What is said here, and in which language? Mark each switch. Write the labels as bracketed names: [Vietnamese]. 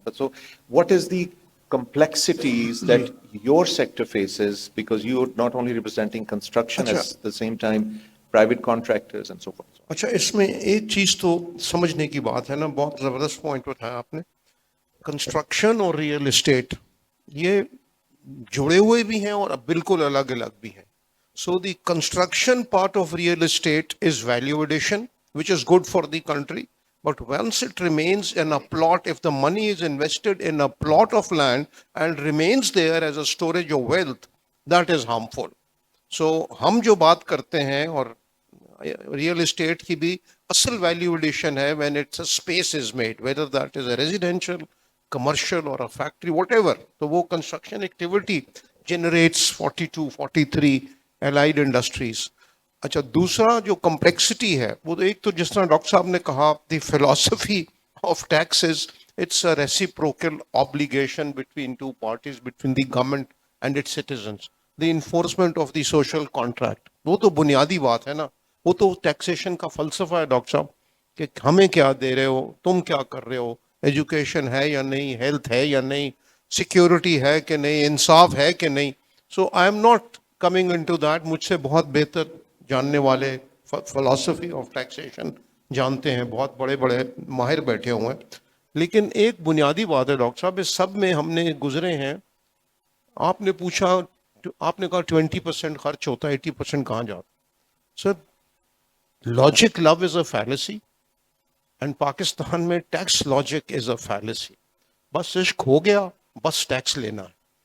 [English] But so what is the complexities that your sector faces, because you're not only representing construction, at the same time private contractors and so forth. [Urdu] اچھا, اس میں ایک چیز تو سمجھنے کی بات ہے نا, بہت زبردست پوائنٹ اٹھایا آپ نے. کنسٹرکشن اور ریئل اسٹیٹ یہ جڑے ہوئے بھی ہیں اور اب بالکل الگ الگ بھی ہیں. [English] So the construction part of real estate is value addition, which is good for the country. But once it remains in a plot, if the money is invested in a plot of land and remains there as a storage of wealth, that is harmful. [Urdu] So ہم جو بات کرتے ہیں, اور real estate کی بھی اصل value addition ہے [English] when it's a space is made, whether that is a residential, commercial or a factory, whatever, تو وہ construction activity generates 42, 43 allied industries. [Urdu] اچھا دوسرا جو [English] complexity [Urdu] ہے وہ تو ایک تو جس طرح ڈاکٹر صاحب نے کہا [English] the philosophy of tax is it's a reciprocal obligation between two parties, between the government and its citizens. The enforcement of the social contract, [Urdu] وہ تو بنیادی بات ہے نا, وہ تو ٹیکسیشن کا فلسفہ ہے ڈاکٹر صاحب, کہ ہمیں کیا دے رہے ہو, تم کیا کر رہے ہو, ایجوکیشن ہے یا نہیں, ہیلتھ ہے یا نہیں, سیکیورٹی ہے کہ نہیں, انصاف ہے کہ نہیں. [English] so I am not coming in to that, [Urdu] مجھ سے بہت بہتر جاننے والے فلاسفی آف ٹیکسیشن جانتے ہیں, بہت بڑے بڑے ماہر بیٹھے ہوئے ہیں. لیکن ایک بنیادی بات ہے ڈاکٹر صاحب, اس سب میں ہم نے گزرے ہیں. آپ نے پوچھا, آپ نے کہا 20% خرچ ہوتا ہے, 80% کہاں جاتا. [English] Sir logic love is a fallacy, and Pakistan میں tax logic is a fallacy. [Urdu] بس عشق ہو گیا, بس ٹیکس لینا ہے.